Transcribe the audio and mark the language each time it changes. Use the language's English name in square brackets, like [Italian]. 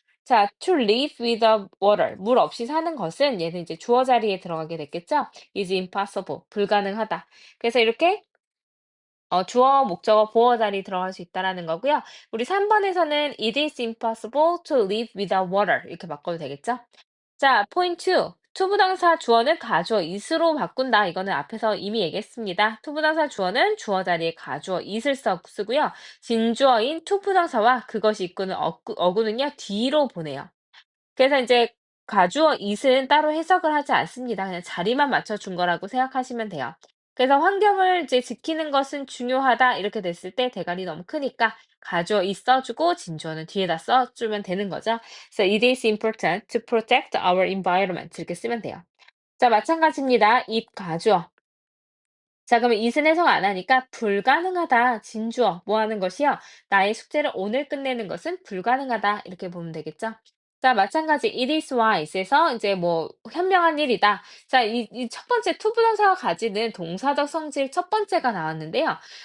[Korean] 자, [English] to live without water [Korean] 물 없이 사는 것은 얘는 이제 주어 자리에 들어가게 됐겠죠. [English] is impossible [Korean] 불가능하다. 그래서 이렇게 주어, 목적어, 보어 자리 들어갈 수 있다라는 거고요. 우리 3번에서는 [English] It is impossible to live without water [Korean] 이렇게 바꿔도 되겠죠? 자, 포인트 2. 투부정사 주어는 가주어 is로 바꾼다. 이거는 앞에서 이미 얘기했습니다. 투부정사 주어는 주어 자리에 가주어 is을 쓰고요. 진주어인 투부정사와 그것이 이끄는 어구는요, 뒤로 보내요. 그래서 이제 가주어 it은 따로 해석을 하지 않습니다. 그냥 자리만 맞춰준 거라고 생각하시면 돼요. 그래서 환경을 이제 지키는 것은 중요하다 이렇게 됐을 때 대가리 너무 크니까 가주어 it 써주고 진주어는 뒤에다 써주면 되는 거죠. 그래서 [English] it is important to protect our environment [Korean] 이렇게 쓰면 돼요. 자, 마찬가지입니다. it 가주어. 자, 그러면 it은 해석 안 하니까 불가능하다. 진주어. 뭐 하는 것이요? 나의 숙제를 오늘 끝내는 것은 불가능하다. 이렇게 보면 되겠죠? 자, 마찬가지 [English] it is wise [Korean] 에서 이제 뭐 현명한 일이다. 자, 이 첫 번째 투부정사가 가지는 동사적 성질 첫 번째가 나왔는데요.